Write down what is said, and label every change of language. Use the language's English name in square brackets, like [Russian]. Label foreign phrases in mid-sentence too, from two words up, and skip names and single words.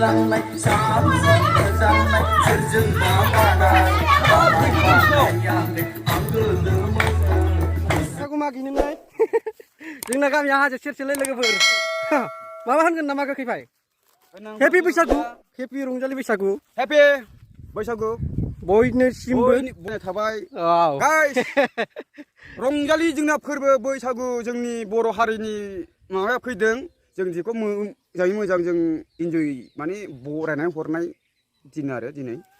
[Bodo] जानाय सानजों मोजांनाय सोरजों माबानाय aku magi nilai जोंना गामिया हाजो सेरसेलै लोगोफोर माबा होनगोन नामा गोखै भाई हेपि बैसागु हेपि रंजालि बैसागु हेपि बैसागु बयनिसिमबो थाबाय औ गाइस रंजालि जोंना फोरबो बैसागु जोंनि बर' हारिनि माबाया फैदों जों जेखौ मोजाङै मोजां जों इन्जय माने बरायनानै हरनाय दिन आरो दिनै